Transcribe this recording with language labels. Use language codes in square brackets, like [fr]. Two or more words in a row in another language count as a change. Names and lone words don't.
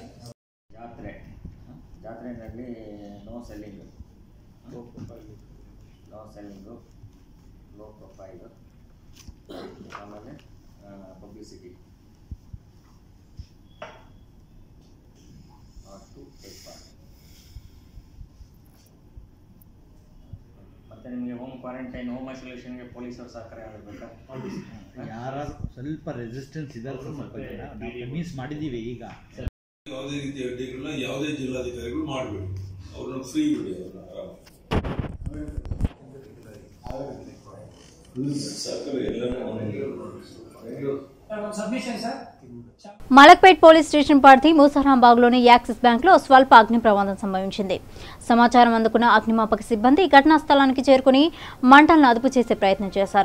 [kn] ಜಾತ್ರೆಯಲ್ಲಿ [en] no selling, low profile, [kn] ಆಮೇಲೆ ಪಬ್ಲಿಸಿಟಿ ಮತ್ತು ನಿಮಗೆ [en] home quarantine, home isolation [kn] ಪೊಲೀಸರು ಸಹಕಾರ ಆಗಬೇಕಾ? ಯಾರು ಸ್ವಲ್ಪ ರೆಸಿಸ್ಟೆನ್ಸ್ ಇದ್ದಾರೆ, ಸ್ವಲ್ಪ ಜನ ನಾವು ಮಿಸ್ ಮಾಡಿದ್ದೀವಿ. ಈಗ ಯಾವುದೇ ರೀತಿಯ ಅಡ್ಡಿಗಳನ್ನ ಯಾವುದೇ ಜಿಲ್ಲಾಧಿಕಾರಿಗಳು ಮಾಡಬೇಡಿ, ಅವ್ರನ್ನ ಫ್ರೀ ಬಿಡಿ. [te] మలక్పేట్ పోలీస్ స్టేషన్ పరిధి మూసారాంబాగ్లోని యాక్సిస్ బ్యాంక్లో స్వల్ప అగ్ని ప్రమాదం సంభవించింది. సమాచారం అందుకున్న అగ్నిమాపక సిబ్బంది ఘటనా స్థలానికి చేరుకుని మంటలను అదుపు చేసే ప్రయత్నం చేశారు.